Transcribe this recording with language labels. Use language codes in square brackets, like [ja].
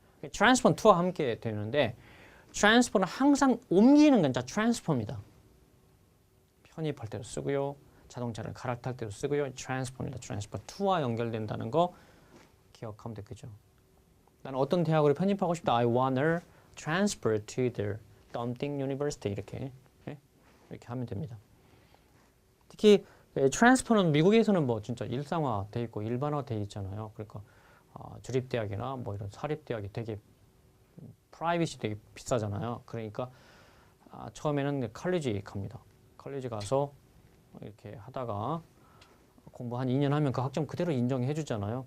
[ko] transfer to와 함께 되는데 transfer는 항상 옮기는 건 자 transfer입니다. 편입할 때도 쓰고요. 자동차를 갈아탈 때도 쓰고요. transfer입니다. transfer to와 연결된다는 거 기억하면 되겠죠. 나는 어떤 대학으로 편입하고 싶다. [en] I wanna transfer to the something university [ko] 이렇게 하면 됩니다. 특히 transfer는 미국에서는 뭐 진짜 일상화돼 있고 일반화돼 있잖아요. 그러니까 주립대학이나 뭐 이런 사립대학이 되게 프라이빗이 되게 비싸잖아요. 그러니까 처음에는 컬리지 갑니다. 컬리지 가서 이렇게 하다가 공부 한 2년 하면 그 학점 그대로 인정해 주잖아요.